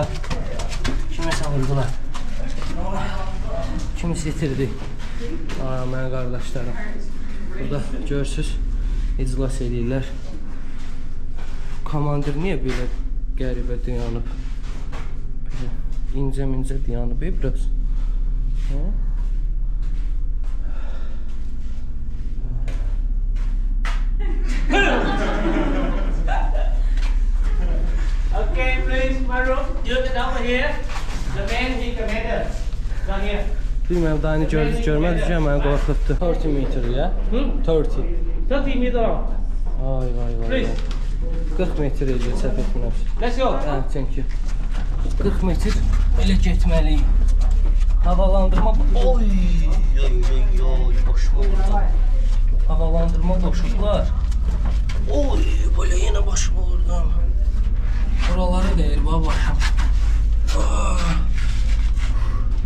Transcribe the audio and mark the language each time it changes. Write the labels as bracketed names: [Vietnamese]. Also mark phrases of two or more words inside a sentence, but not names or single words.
[Azerbaijani] Kimisə vurdular. Kimisi itirdi. Mənim qardaşlarım. Burada görürsüz, iclas edirlər. Komandir niyə belə qəribə dayanıb? İncə-mincə dayanıb biraz. [English] Okay, please, my room. You get over here. The man, he commander. Down here. [Azerbaijani] Bilməm, daha indi görmədik ki, məni qorxutdu. 30 metr ya? 30. [English] 30 meter long. Ay, vay, vay, vay. [Azerbaijani] 40 metr eləyir, səhv etmirəmsə. [English] Let's go. Thank you. [Azerbaijani] 40 metr elə getməliyim. Havalandırma... Oy, başım oldu. Havalandırma boşluqlar. Oy, böyle yenə başım oldu. Buralara deyir, başım.